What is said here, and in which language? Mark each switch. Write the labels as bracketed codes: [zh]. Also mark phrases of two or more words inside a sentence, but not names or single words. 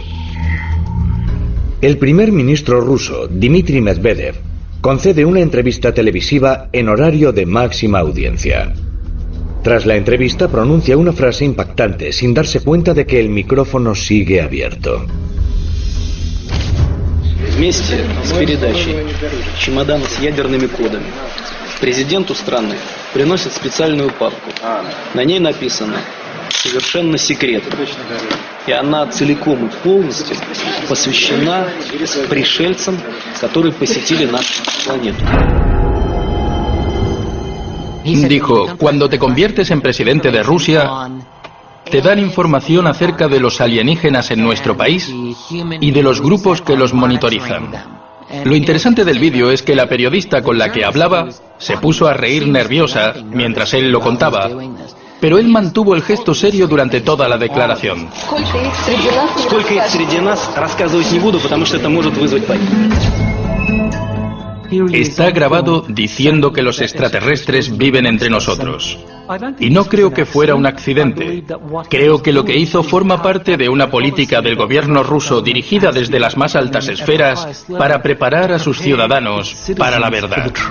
[es] El primer ministro ruso, Dmitry Medvedev, concede una entrevista televisiva en horario de máxima audiencia. Tras la entrevista pronuncia una frase impactante sin darse cuenta de que el micrófono sigue abierto. [ru] Вместе с передачей чемодана с ядерными кодами президенту страны приносят специальную папку. На ней написано «Совершенно секретно». И она целиком и полностью посвящена пришельцам, которые посетили нашу планету. [es] Dijo, cuando te conviertes en presidente de Rusia, te dan información acerca de los alienígenas en nuestro país y de los grupos que los monitorizan. Lo interesante del vídeo es que la periodista con la que hablaba se puso a reír nerviosa mientras él lo contaba, pero él mantuvo el gesto serio durante toda la declaración. [ru] Сколько их среди нас, рассказывать не буду, потому что это может вызвать панику. [es] Está grabado diciendo que los extraterrestres viven entre nosotros. Y no creo que fuera un accidente. Creo que lo que hizo forma parte de una política del gobierno ruso dirigida desde las más altas esferas para preparar a sus ciudadanos para la verdad.